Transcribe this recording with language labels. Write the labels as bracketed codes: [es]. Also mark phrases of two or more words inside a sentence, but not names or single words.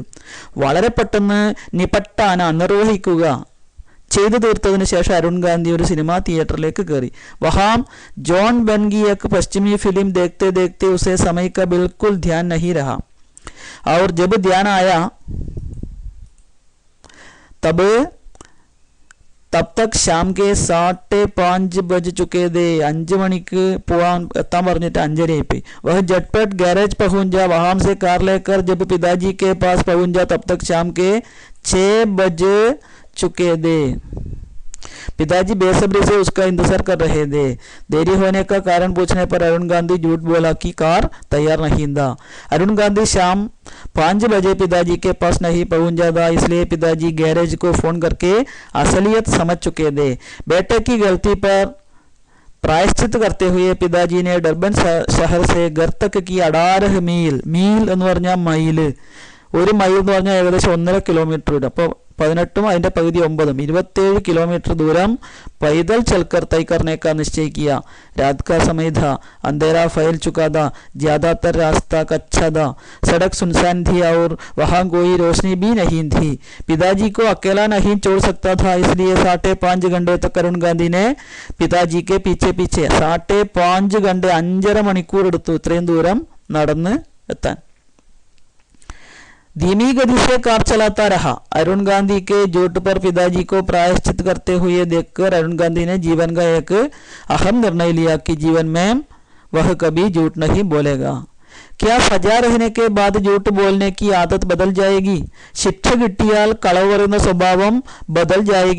[ml] വളരെ പെട്ടെന്ന്, നിപട്ടാന, നിർവഹിക്കുക, ചെയ്തു തീർത്തതിന് ശേഷം अरुण गांधी ഒരു സിനിമാ തിയേറ്ററിലേക്ക് കയറി। [hi] वहां जॉन बन की एक पश्चिमी फिल्म देखते देखते उसे समय का बिल्कुल ध्यान नहीं रहा और जब ध्यान आया तब तक शाम के 5:30 बज चुके थे। [ml] 5 മണിക്ക് പോവാൻ എത്താൻ പറഞ്ഞിട്ട് 5:30 ആയിപ്പോയി। [hi] वह झटपट गैरेज पहुंचा। वहां से कार लेकर जब पिताजी के पास पहुंचा तब तक शाम के 6 बज चुके थे। पिताजी बेसब्री से उसका इंतजार कर रहे थे। देरी होने का कारण पूछने पर अरुण गांधी झूठ बोला कि कार तैयार नहीं था। अरुण गांधी शाम 5 बजे पिताजी के पास नहीं पहुंचा था, इसलिए पिताजी गैरेज को फोन करके असलियत समझ चुके थे। बेटे की गलती पर प्रायश्चित करते हुए पिताजी ने डरबन शहर से घर तक की 18 मील, मील [ml] എന്ന് പറഞ്ഞാൽ മൈൽ, ഒരു മൈൽ എന്ന് പറഞ്ഞാൽ ഏകദേശം 1.5 കിലോമീറ്റർ വരും. അപ്പോൾ 18 അതിന്റെ പകുതി 9, [hi] 27 किलोमीटर दूरम पैदल चलकर तय करने का निश्चय किया। रात का समय था, अंधेरा फैल चुका था, ज्यादातर रास्ता कच्चा था, सड़क सुनसान थी और वहां कोई रोशनी भी नहीं थी। पिताजी को अकेला नहीं छोड़ सकता था, इसलिए 5.5 घंटे तक अरुण गांधी ने पिताजी के पीछे पीछे 5.5 घंटे, [ml] 5.5 മണിക്കൂർ എടുത്തു ഇത്രയും ദൂരം നടന്ന് എത്താൻ। [hi] धीमी गति से कार चलाता रहा। अरुण गांधी के झूठ पर पिताजी को प्रायश्चित करते हुए देखकर अरुण गांधी ने जीवन का एक अहम निर्णय लिया कि जीवन में वह कभी झूठ नहीं बोलेगा। क्या सजा रहने के बाद झूठ बोलने की आदत बदल जाएगी? [ml] ശിക്ഷ കിട്ടിയാൽ കളവ് പറയുന്ന സ്വഭാവം [hi] बदल जाएगी?